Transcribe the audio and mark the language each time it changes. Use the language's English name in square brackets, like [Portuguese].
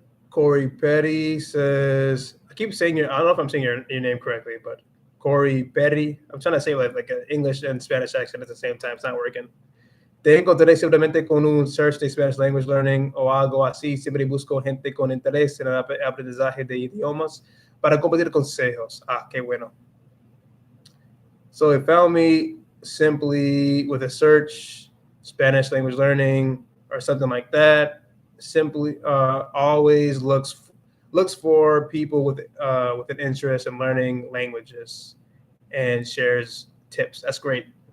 [English] Corey Petty says, I keep saying I don't know if I'm saying your name correctly, but Corey Perry. I'm trying to say like an English and Spanish accent at the same time. It's not working. [Spanish] Te encontraré simplemente con un search de [English] Spanish language learning [Spanish] o algo así. Siempre busco gente con interés en el aprendizaje de idiomas para compartir consejos. Ah, qué bueno. [English] So it found me simply with a search, Spanish language learning or something like that. Simply always looks for people with an interest in learning languages and shares tips. That's great.